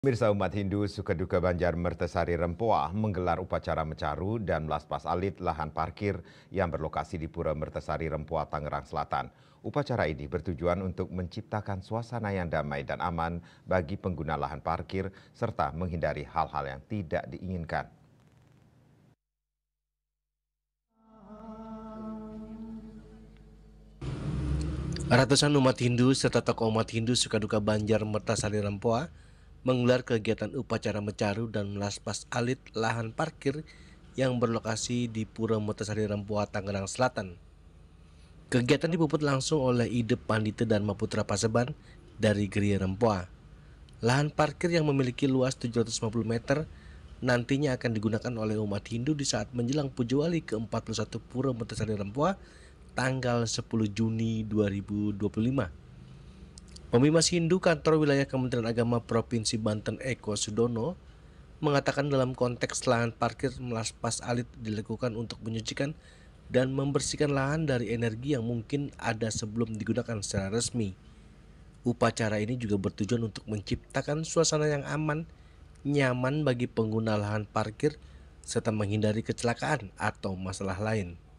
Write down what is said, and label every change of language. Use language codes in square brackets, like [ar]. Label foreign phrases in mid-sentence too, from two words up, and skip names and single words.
[id] Pemirsa umat Hindu Sukaduka Banjar Mertesari Rempoa menggelar upacara mecaru dan melaspas alit lahan parkir yang berlokasi di Pura Mertesari Rempoa, Tangerang Selatan. Upacara ini bertujuan untuk menciptakan suasana yang damai dan aman bagi pengguna lahan parkir serta menghindari hal-hal yang tidak diinginkan. Ratusan umat Hindu serta tokoh umat Hindu Sukaduka Banjar Mertasari Rempoa menggelar kegiatan upacara mecaru dan melaspas alit lahan parkir yang berlokasi di Pura Mertasari Rempoa, Tangerang Selatan. Kegiatan dipuput langsung oleh Ide Pandita Dharma Putra Paseban dari Geria Rempoa. Lahan parkir yang memiliki luas 750 meter nantinya akan digunakan oleh umat Hindu di saat menjelang Puja Wali ke-41 Pura Mertasari Rempoa tanggal 10 Juni 2025. Pemimas Hindu Kantor Wilayah Kementerian Agama Provinsi Banten Eko Sudono mengatakan dalam konteks lahan parkir melaspas alit dilakukan untuk menyucikan dan membersihkan lahan dari energi yang mungkin ada sebelum digunakan secara resmi. Upacara ini juga bertujuan untuk menciptakan suasana yang aman, nyaman bagi pengguna lahan parkir serta menghindari kecelakaan atau masalah lain.